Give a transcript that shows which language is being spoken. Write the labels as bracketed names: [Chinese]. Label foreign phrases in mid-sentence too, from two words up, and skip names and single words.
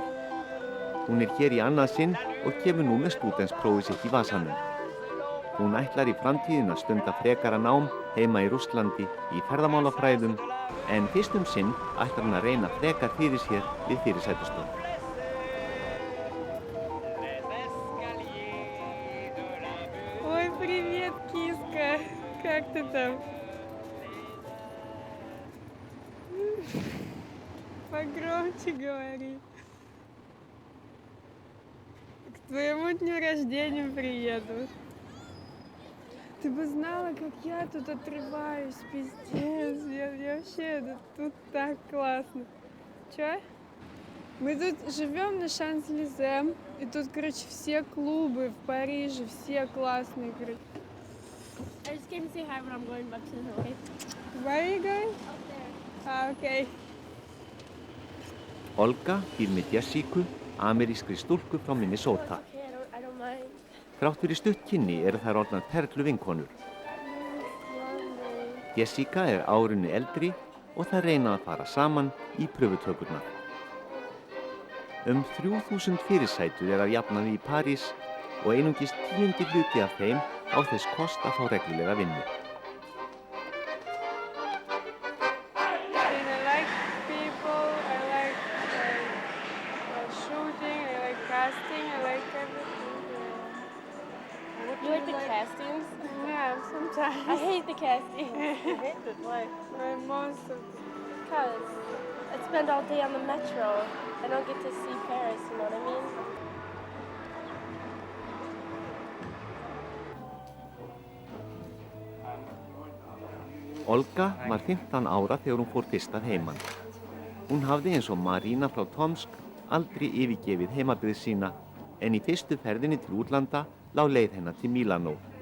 [Icelandic] Hún hér í annað sinn og kemur nú með stúdentsprófið sitt í vasanum. Hún ætlar í framtíðina að stunda frekara nám heima í Rússlandi í ferðamálafræðum, en fyrst sinn ætlar hún að reyna frekar fyrir sér við fyrirsætustörf. [Russian] Ой, привет, киска! Как ты там? Погромче говори. К твоему дню рождения приеду. Ты бы знала, как я тут отрываюсь, пиздец. Я вообще, тут так классно. Чё? Мы тут живем на Шанс-Элизе, и тут, короче, все клубы в Париже, все классные, короче. [English] I just came to say hi, but I'm going back to the hill, okay? Where are you going? Ah, okay. [Icelandic] Olga býr með Jessica, amerískri stúlku frá Minnesota. [English] I don't mind. [Icelandic] Þrátt fyrir stutt kynni eru þær orðnar perlu vinkonur. Jessica árinu eldri og þær reyna að fara saman í pröfutökurnar. 3000 fyrirsætur að jafnaði í París og einungis 10. hluti af þeim á þess kost að fá reglulega vinnu. [English] I like people, I like shooting, I like casting, I like everything. You like the castings? Yeah, sometimes. I hate the castings. You hate it? Why? Most of it. Because I spend all day on the metro. I don't get to see Paris, you know what I mean? [Icelandic] Olga var 15 ára þegar hún fór fyrst að heiman. Hún hafði eins og Marina frá Tomsk aldrei yfirgefið heimabyggð sína, en í fyrstu ferðinni til útlanda lá leið hennar til Milano.